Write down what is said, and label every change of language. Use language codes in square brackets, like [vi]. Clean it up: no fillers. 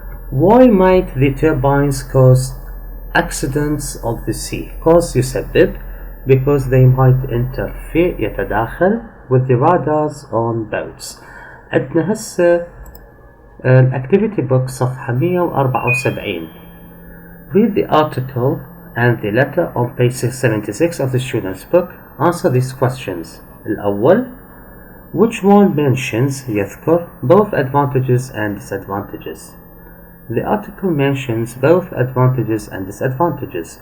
[en] Why might the turbines cause accidents of the sea? Cause يسبب because they might interfere يتداخل with the radars on boats. [ar] عندنا هسه الactivity book صفحة 174. [en] Read the article and the letter on page 76 of the student's book. Answer these questions. [ar] الأول, [en] which one mentions يذكر both advantages and disadvantages? The article mentions both advantages and disadvantages.